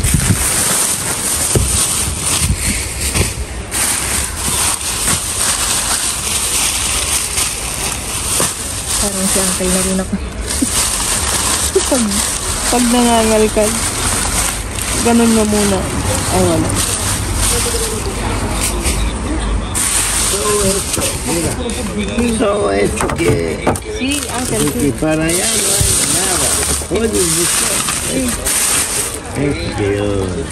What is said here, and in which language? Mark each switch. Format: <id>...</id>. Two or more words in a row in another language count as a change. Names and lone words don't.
<tl>Parang si Uncle na rin ako. pag nangangalkal, ganun na muna. Ay, wala.</tl> <es>Todo esto que... Sí, Uncle, porque sí. para allá no hay nada. Pueden buscar. Sí. Es peor.</es>